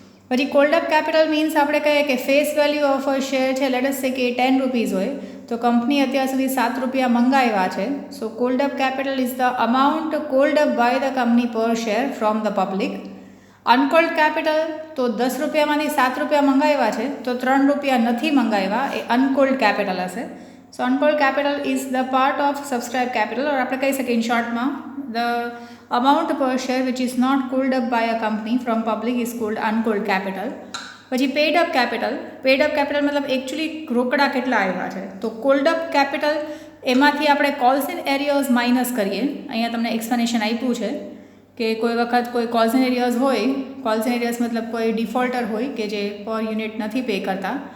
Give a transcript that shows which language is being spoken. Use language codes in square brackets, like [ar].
[gu] પછી cold up capital means આપણે કહીએ કે [en] face value of a share [gu] છે, [en] let us say [gu] કે 10 રૂપીઝ હોય, તો કંપની અત્યાર સુધી 7 રૂપિયા મંગાવ્યા છે. [en] So called up capital is the amount called up by the company per share from the public. [gu] અનકોલ્ડ capital તો 10 રૂપિયામાંથી 7 રૂપિયા મંગાવ્યા છે, તો 3 રૂપિયા નથી મંગાવ્યા, એ અનકોલ્ડ કેપિટલ હશે. [en] so uncalled capital is the part of subscribe capital, [gu] ઓર આપણે કહી શકીએ in શોર્ટમાં [en] The amount per share which is not called up by a company from public is called uncalled capital. [gu] પછી pad up capital. Pad up capital મતલબ actually રોકડા કેટલા આવ્યા છે. તો કોલ્ડ અપ કેપિટલ એમાંથી આપણે કોલ્સ ઇન એરિયાઝ માઇનસ કરીએ. અહીંયા તમને એક્સપ્લેનેશન આપ્યું છે કે કોઈ વખત કોઈ કોલ્સ ઇન એરિયાઝ હોય, કોલ્સ ઇન એરિયાઝ મતલબ કોઈ ડિફોલ્ટર હોય કે જે પર યુનિટ નથી પે કરતા.